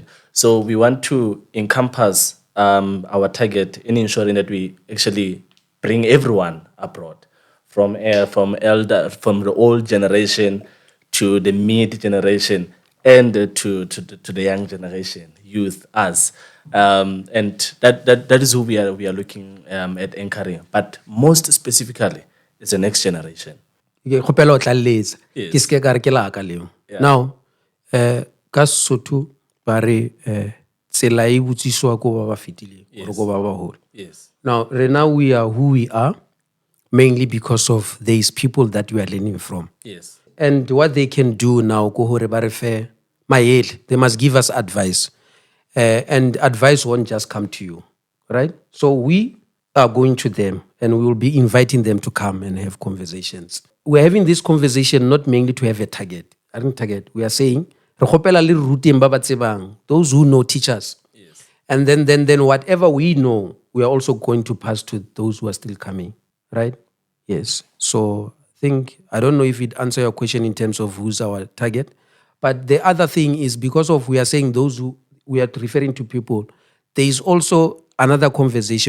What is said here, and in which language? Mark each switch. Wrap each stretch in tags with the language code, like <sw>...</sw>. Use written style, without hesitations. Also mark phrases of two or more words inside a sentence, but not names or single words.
<en>So we want to encompass our target in ensuring that we actually bring everyone abroad, from the old generation to the mid generation and to the young generation, youth, us, and that is who we are looking at anchoring. But most specifically, it's the next generation.</en> <st>kgopela o tlalletsa</st> <en>Yes.</en> <st>ke ske ka re ke laka leo. Now ka Sotho ba re tsela e botsiswa ko ba ba fetileng or ko ba ba hole.</st> <en>Yes. Now we are who we are mainly because of these people that we are learning from. Yes. And what they can do now,</en> <st>ko hore ba re fe maele,</st> <en>they must give us advice. And advice won't just come to you, right? So we are going to them and we will be inviting them to come and have conversations. We're having this conversation not mainly to have a target. I don't target. We are saying,</en> <st>re kgopela le ruteng ba ba tsebang,</st> <en>those who know teachers. Yes. And then whatever we know, we are also going to pass to those who are still coming, right? Yes. So I don't know if it answers your question in terms of who's our target, but the other thing is because of we are saying those who we are referring to people, there is also another conversation.</en>